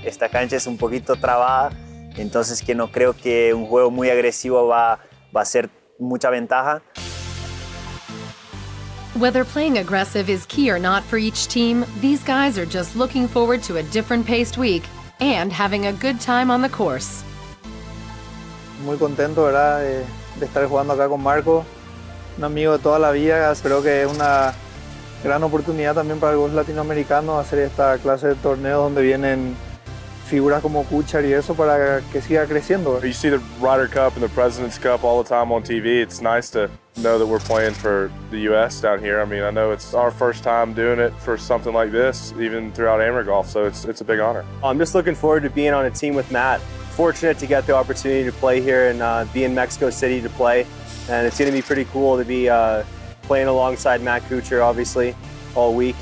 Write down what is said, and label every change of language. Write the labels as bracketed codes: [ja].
[es] Esta cancha es un poquito trabada, entonces que no creo que un juego muy agresivo va a ser mucha ventaja. [en] Whether playing aggressive is key or not for each team, these guys are just looking forward to a different paced week and having a good time on the course. [es] Muy contento, ¿verdad? De estar jugando acá con Marco, un amigo de toda la vida. Creo que es una gran oportunidad también para el golf latinoamericano hacer esta clase de torneos donde vienen figuras como Kuchar y eso para que siga creciendo. [en] You see the Ryder Cup and the President's Cup all the time on TV. It's nice to know that we're playing for the U.S. down here. I mean, I know it's our first time doing it for something like this, even throughout amateur golf, so it's a big honor. I'm just looking forward to being on a team with Matt. Fortunate to get the opportunity to play here and be in Mexico City to play, and it's going to be pretty cool to be playing alongside Matt Kuchar, obviously, all week.